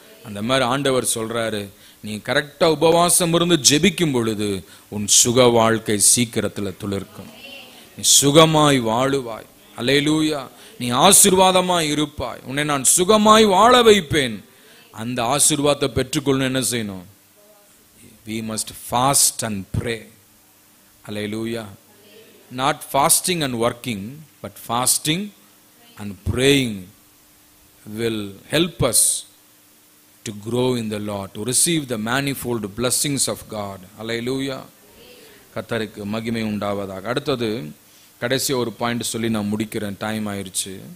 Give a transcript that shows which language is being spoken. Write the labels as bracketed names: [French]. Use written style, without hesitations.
[Tamil] அந்த மாதிரி ஆண்டவர் சொல்றாரு, நீ கரெக்டா உபவாசம் இருந்து ஜெபிக்கும் பொழுது உன் சுக வாழ்க்கை சீக்கிரத்துல துளிர்க்கும். நீ சுகமாய் வாழுவாய். அல்லேலூயா. நீ ஆசீர்வாதமாய் இருப்பாய். உன்னை நான் சுகமாய் வாழ வைப்பேன். அந்த ஆசீர்வாதத்தை பெற்றுக்கொள்ளணும் என்ன செய்யணும்? [English] We must fast and pray. Hallelujah. Not fasting and working, but fasting and praying will help us to grow in the Lord, to receive the manifold blessings of God. [Tamil] Hallelujah. கர்த்தருக்கு மகிமை உண்டாவதாக. அடுத்தது கடைசி ஒரு பாயிண்ட் சொல்லி நான் முடிக்கிறேன், time ஆயிடுச்சு.